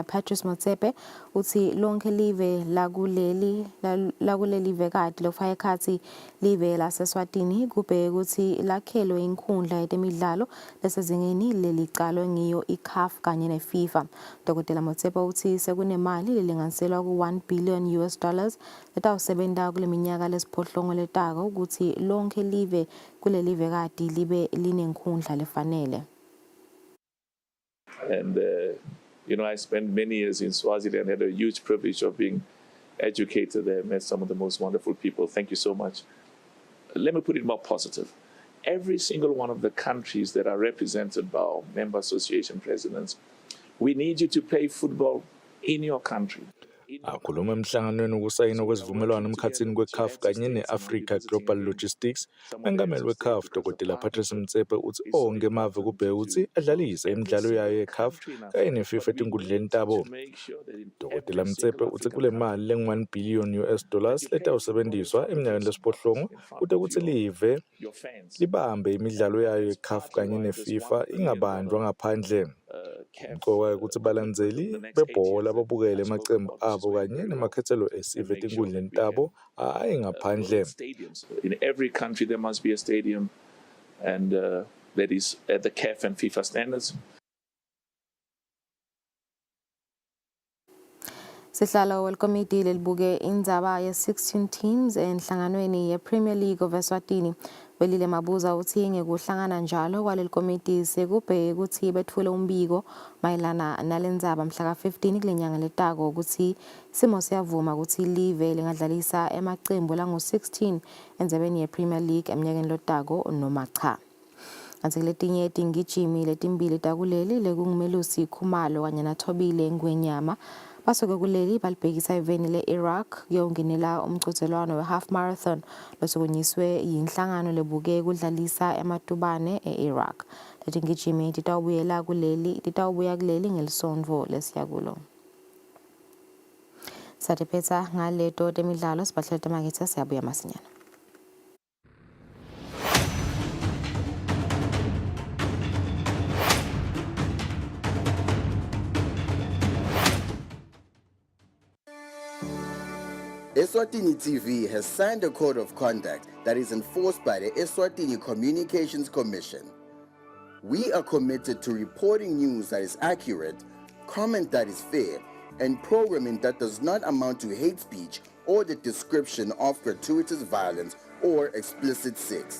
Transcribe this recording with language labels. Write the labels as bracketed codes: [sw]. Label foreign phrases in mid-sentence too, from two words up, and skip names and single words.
[ss] Patrice Motsepe uthi lonke live lakuleli vekati lokufaka ekhathi live laseSwatini kubheke ukuthi lakhelwe inkundla yetemidlalo lesezingeni lelicalwe ngiyo iCAF kanye neFIFA. Dr. Motsepe uthi sekunemali lelinganiselwa ku$1 billion letawusebenta kule minyaka lesiphohlongo letako ukuthi lonke live kuleli vekati libe linenkundla lefanele. [en] And, I spent many years in Swaziland and had a huge privilege of being educated there, met some of the most wonderful people. Thank you so much. Let me put it more positive. Every single one of the countries that are represented by our member association presidents, we need you to play football in your country. [ss] Akhuluma emhlanganweni wokusayina kwesivumelwano emkhatsini kweCAF kanye neAfrica Global Logistics, umengameli weCAF Dr. Patrice Motsepe uthi onke amave kubheke ukuthi adlalise imidlalo yayo yeCAF kanye neFIFA etinkundleni tabo. Dr. Motsepe uthi kule mali lengu$1 billion letawusebenziswa eminyakeni lesiphohlongo kude kuthi live libambe imidlalo yayo yeCAF kanye neFIFA ingabanjwa ngaphandle. Ngoba ukuthi balandzeli bebhola babukele emacembu abo kanye nemakhethelo esive etinkundleni tabo hayi ngaphandle. [en] In every country there must be a stadium and that is at the CAF and FIFA standards. [ss] Sihlalo welcommittee lelibuke indzaba ye-16 teams enhlanganweni ye-Premier League of Eswatini. Welile Mabuza uthi ngekuhlangana njalo kwaleli committee sekubheke ukuthi bethule umbiko mayelana nalendzaba mhla ka-15 kulenyanga letako ukuthi simo siyavuma ukuthi live lingadlalisa emacembu langu-16 endzabeni ye-Premier League eminyakeni lotako noma cha. Kanti letinye tingijimi letimbili takuleli lekungumelusi Khumalo kanye naThobile Ngwenyama basuke kuleli balibhekisa eveni le-Iraq kuyongenela umqhudelwano we- [en] half marathon [ss] losukunyiswe yinhlangano lebuke kudlalisa ematubane e-Iraq. Letingijimi titawubuya kuleli ngelisondvo lesiyakulo. Satiphetsa ngaleto temidlalo sibahlele temakethe siyabuya masinyana. [en] Eswatini TV has signed a code of conduct that is enforced by the Eswatini Communications Commission. We are committed to reporting news that is accurate, comment that is fair, and programming that does not amount to hate speech or the description of gratuitous violence or explicit sex.